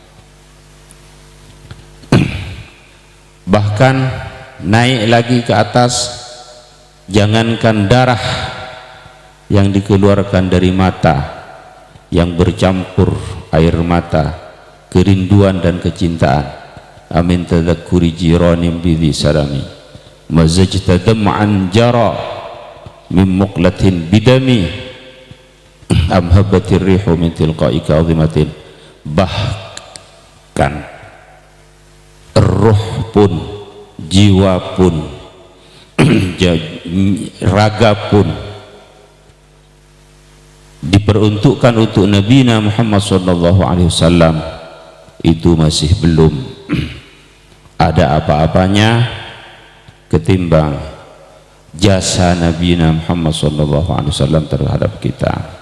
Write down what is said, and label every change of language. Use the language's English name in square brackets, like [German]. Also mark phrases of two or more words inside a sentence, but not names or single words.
[Indonesian] Bahkan naik lagi ke atas, jangankan darah yang dikeluarkan dari mata yang bercampur air mata kerinduan dan kecintaan, [Arabic] أمن تذكر جيران بذي سلم مزجت دمعا جرى من مقلة بدم أم هبت الريح من تلقاء كاظمة. [Indonesian] Bahkan roh pun, jiwa pun, raga pun diperuntukkan untuk Nabi Muhammad SAW, itu masih belum ada apa-apanya ketimbang jasa Nabi Muhammad SAW terhadap kita.